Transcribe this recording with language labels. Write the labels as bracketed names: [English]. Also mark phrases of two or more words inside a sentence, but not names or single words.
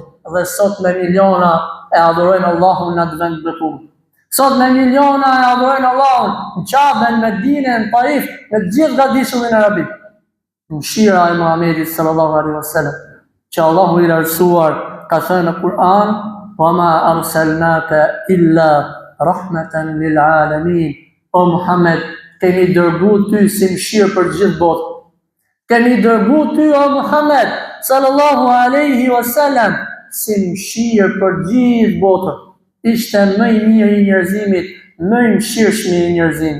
[Albanian] Dhe sot me miliona e adhurojnë Allahun në atë vend bekuar. Sot me miliona e adhurojnë Allahun në Qaben, në Medinën, në Taif, në gjithë gadishullin arabik. Mëshira e Muhamedit [Arabic] صلى الله عليه وسلم, [Albanian] që Allahu i lartësuar ka thënë në Kur'an: [Arabic] "وما أرسلناك إلا رحمة للعالمين." [Albanian] O Muhammed, kemi dërguar ty si mëshirë për gjithë botën. Kemi dërguar ty o Muhammed [Arabic] صلى الله عليه وسلم [Albanian] si mëshirë për gjithë botën. Ishte më i mirë i njerëzimit, më i mëshirshëm i njerëzimit.